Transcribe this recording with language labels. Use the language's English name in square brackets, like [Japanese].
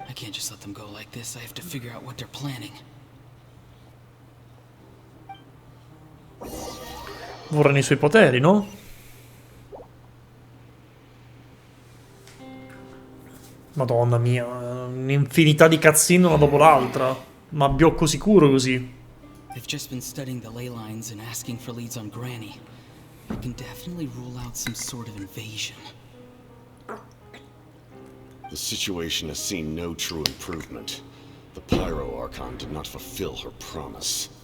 [English] I can't just let them go like this. I have to figure out what they're planning. [Italian] Vorranno i suoi poteri, no? Madonna mia, un'infinità di cutscene una dopo l'altra. Ma biocco sicuro così. [English] They've just been studying the ley lines and asking for leads on Granny. I can definitely rule out some sort of invasion. The situation has seen no true improvement. The Pyro Archon did not fulfill her promise.